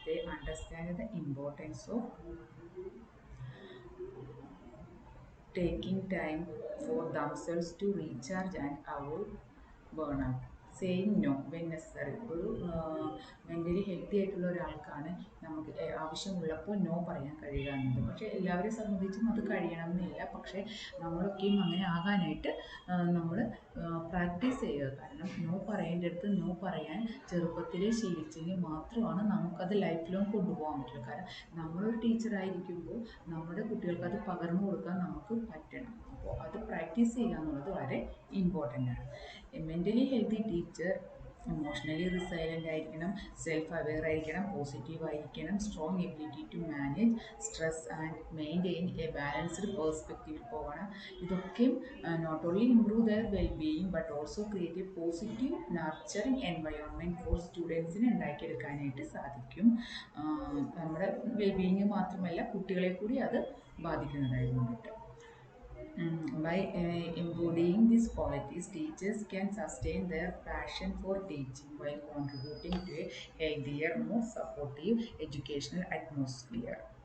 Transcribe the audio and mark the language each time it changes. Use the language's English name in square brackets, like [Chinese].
[English] They understand the importance of taking time for themselves to recharge and avoid burnout. Saying no when necessary. [Malayalam] ഒരു mentally healthy ആയിട്ടുള്ള ഒരാൾക്കാണ് നമുക്ക് ആവശ്യമുള്ളപ്പോൾ no പറയാൻ കഴിയുക എന്നത്. പക്ഷേ എല്ലാവരെയും സംബന്ധിച്ചും അത് കഴിയണമെന്നില്ല. പക്ഷേ നമ്മളൊക്കെയും അങ്ങനെ ആകാനായിട്ട് നമ്മൾ പ്രാക്ടീസ് ചെയ്യുക. കാരണം നോ പറയേണ്ടടുത്ത് നോ പറയാൻ ചെറുപ്പത്തിലേ ശീലിച്ചെങ്കിൽ മാത്രമാണ് നമുക്കത് ലൈഫ് ലോങ് കൊണ്ടുപോകാൻ പറ്റുള്ളൂ. കാരണം നമ്മളൊരു ടീച്ചറായിരിക്കുമ്പോൾ നമ്മുടെ കുട്ടികൾക്ക് അത് പകർന്നു കൊടുക്കാൻ നമുക്ക് പറ്റണം. അപ്പോൾ അത് പ്രാക്ടീസ് ചെയ്യുക എന്നുള്ളത് വളരെ ഇമ്പോർട്ടൻ്റ് ആണ്. [English] A mentally healthy teacher emotionally resilient ആയിരിക്കണം, self aware ആയിരിക്കണം, positive ആയിരിക്കണം, strong ability to manage stress and maintain a balanced പേഴ്സ്പെക്റ്റീവിൽ പോകണം. ഇതൊക്കെയും not only improve their wellbeing but also create a positive nurturing environment for സ്റ്റുഡൻസിന് [Malayalam] ഉണ്ടാക്കിയെടുക്കാനായിട്ട് സാധിക്കും. നമ്മുടെ wellbeing മാത്രമല്ല കുട്ടികളെ കൂടി അത് ബാധിക്കുന്നതായതുകൊണ്ടിട്ട്. [English] By embodying these qualities, teachers can sustain their passion for teaching while contributing to a healthier, more supportive educational atmosphere.